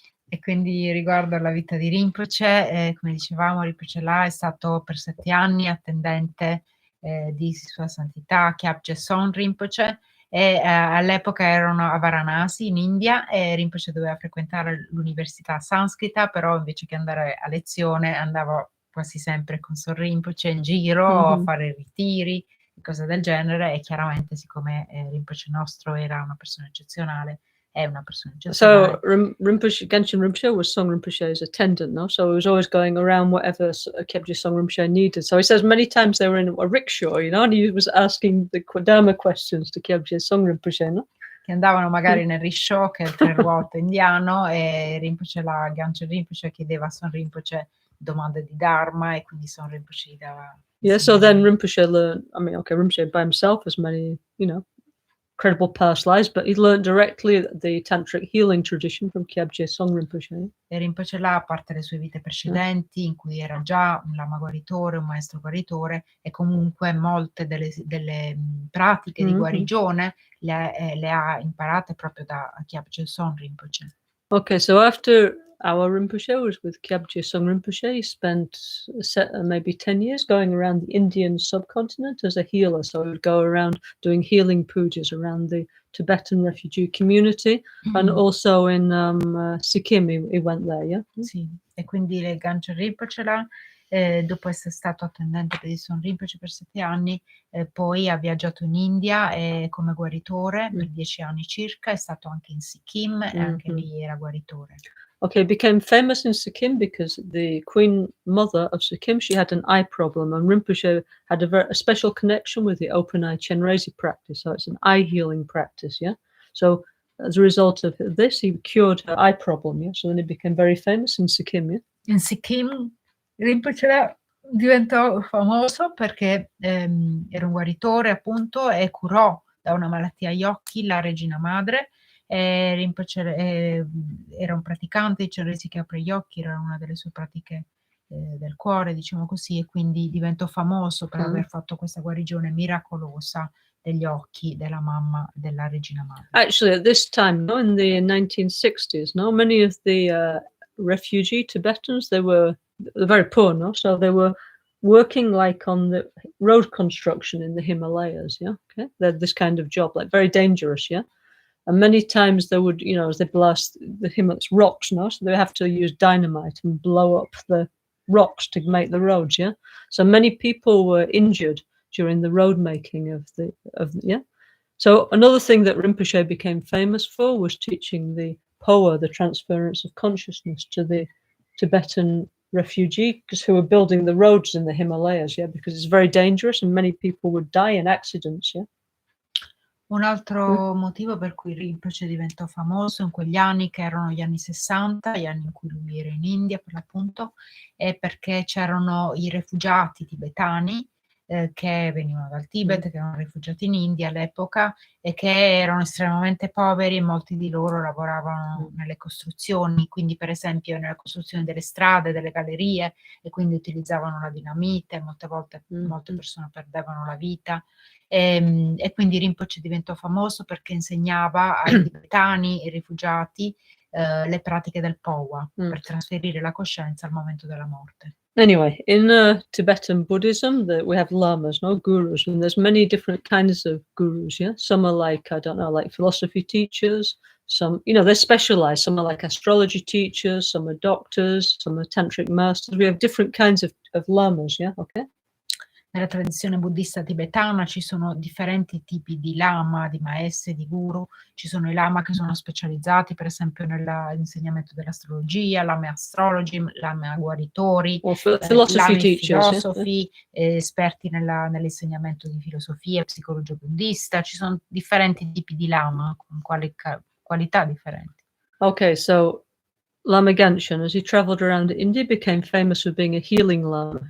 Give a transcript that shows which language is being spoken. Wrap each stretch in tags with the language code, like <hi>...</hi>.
<it>E quindi riguardo alla vita di Rinpoche, come dicevamo, Rinpoche là è stato per 7 anni attendente di Sua Santità Kyabje Son Rinpoche, e all'epoca erano a Varanasi in India e Rinpoche doveva frequentare l'università sanscrita, però invece che andare a lezione andava quasi sempre con Son Rinpoche in giro a fare ritiri e cose del genere, e chiaramente siccome Rinpoche nostro era una persona eccezionale, è una persona eccezionale.</it> <en>So Rinpoche, Gangchen Rinpoche was Song Rinpoche's attendant, no? So he was always going around whatever Kyabje Song Rinpoche needed. So he says many times they were in a rickshaw, you know, and he was asking the Dharma questions to Kyabje Song Rinpoche, no?</en> <it>Che andavano magari nel rickshaw, che è il tre ruote indiano, e Rinpoche là, Gangchen Rinpoche chiedeva a Son Rinpoche domande di Dharma, e quindi Son Rinpoche gli dava.</it> <en>Yeah, so then Rinpoche learned, Rinpoche by himself has many, incredible past lives, but he learned directly the tantric healing tradition from Kyabje Song Rinpoche.</en> <it>E Rinpoche là, a parte le sue vite precedenti, in cui era già un lama guaritore, un maestro guaritore, e comunque molte delle pratiche di guarigione le ha imparate proprio da Kyabje Song Rinpoche.</it> <en>Okay, so after our Rinpoche was with Kyabje Song Rinpoche, he spent maybe 10 years going around the Indian subcontinent as a healer. So he would go around doing healing pujas around the Tibetan refugee community, and also in Sikkim, he went there, yeah?</en> <it>Sì, e quindi le Gangchen Rinpoche là, dopo essere stato attendente di Son Rinpoche per 7 anni, poi ha viaggiato in India come guaritore per 10 anni circa, è stato anche in Sikkim e anche lì era guaritore.</it> <en>Okay, became famous in Sikkim because the Queen Mother of Sikkim, she had an eye problem, and Rinpoche had a special connection with the open eye Chenrezig practice. So it's an eye healing practice, yeah? So as a result of this, he cured her eye problem, yeah? So then he became very famous in Sikkim, yeah?</en> <it>In Sikkim Rinpoche diventò famoso perché era un guaritore appunto e curò da una malattia agli occhi la regina madre. Rinpoche era un praticante di Chenrezig che apre gli occhi, era una delle sue pratiche del cuore, diciamo così, e quindi diventò famoso per aver fatto questa guarigione miracolosa degli occhi della mamma della regina madre.</it> <en>Actually, at this time, in the 1960s, many of the refugee Tibetans, they're very poor, so they were working like on the road construction in the Himalayas, yeah, okay? They're this kind of job, like very dangerous, yeah? And many times they would, as they blast the Himalayas, rocks, so they have to use dynamite and blow up the rocks to make the roads, yeah? So many people were injured during the road making of yeah? So another thing that Rinpoche became famous for was teaching the Poa, the transference of consciousness, to the Tibetan refugees who were building the roads in the Himalayas, yeah, because it's very dangerous and many people would die in accidents, yeah.</en> <it>Un altro motivo per cui Rinpoche diventò famoso in quegli anni, che erano gli anni 60, gli anni in cui lui era in India per l'appunto, è perché c'erano i rifugiati tibetani che venivano dal Tibet, che erano rifugiati in India all'epoca e che erano estremamente poveri e molti di loro lavoravano nelle costruzioni, quindi per esempio nella costruzione delle strade, delle gallerie, e quindi utilizzavano la dinamite, molte volte molte persone perdevano la vita. E quindi Rinpoche diventò famoso perché insegnava ai tibetani e rifugiati le pratiche del Powa per trasferire la coscienza al momento della morte.</it> <en>Anyway, in Tibetan Buddhism, we have lamas, no gurus, and there's many different kinds of gurus. Yeah, some are like, I don't know, like philosophy teachers. Some, you know, they're specialized. Some are like astrology teachers. Some are doctors. Some are tantric masters. We have different kinds of lamas. Yeah, okay.</en> <it>Nella tradizione buddista tibetana ci sono differenti tipi di lama, di maestri, di guru. Ci sono i lama che sono specializzati, per esempio, nell'insegnamento dell'astrologia, lama astrologi, lama guaritori, lama filosofi, esperti nell'insegnamento di filosofia, psicologia buddista. Ci sono differenti tipi di lama con qualità differenti.</it> <en>Okay, so Lama Gangchen, as he traveled around India, became famous for being a healing lama.</en>